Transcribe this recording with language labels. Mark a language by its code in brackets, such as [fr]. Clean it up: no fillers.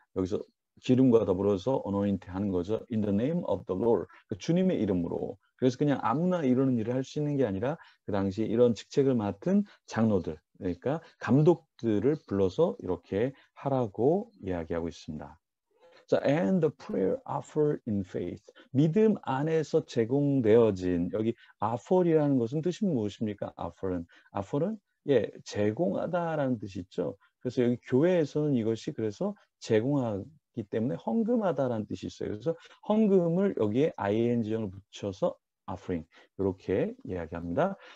[ko] 여기서 기름과 더불어서 anoint 하는 거죠. [en] in the name of the Lord. [ko] 주님의 이름으로. 그래서 그냥 아무나 이러는 일을 할 수 있는 게 아니라 그 당시 이런 직책을 맡은 장로들, 그러니까 감독들을 불러서 이렇게 하라고 이야기하고 있습니다. [en] 자, and the prayer offered in faith. [ko] 믿음 안에서 제공되어진 여기 offer이라는 것은 뜻이 무엇입니까? offer은 예, 제공하다라는 뜻이 있죠. 그래서 여기 교회에서는 이것이 그래서 제공하기 때문에 헌금하다라는 뜻이 있어요. 그래서 헌금을 여기에 ing형을 붙여서 offering 이렇게 이야기합니다.